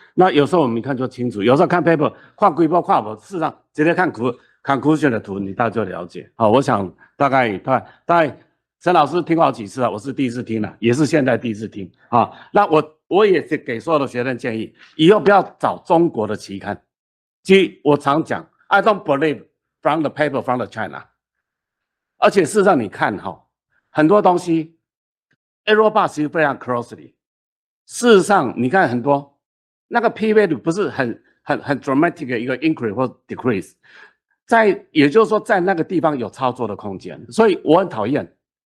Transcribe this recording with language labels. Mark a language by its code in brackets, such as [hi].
[zh] 那有时候我们一看就清楚，有时候看 paper 看规模看不，事实上直接看conclusion 的图，你大概就了解。好，我想大概陈老师听过好几次了，我是第一次听了，也是现在第一次听啊。那我也是给所有的学生建议，以后不要找中国的期刊。其实我常讲 [en] ，I don't believe from the paper from the China。 [zh] 而且事实上你看哈，很多东西 error bar 其实非常 closely。事实上你看很多那个 p value 不是很 dramatic 的一个 increase 或 decrease， 也就是说在那个地方有操作的空间，所以我很讨厌。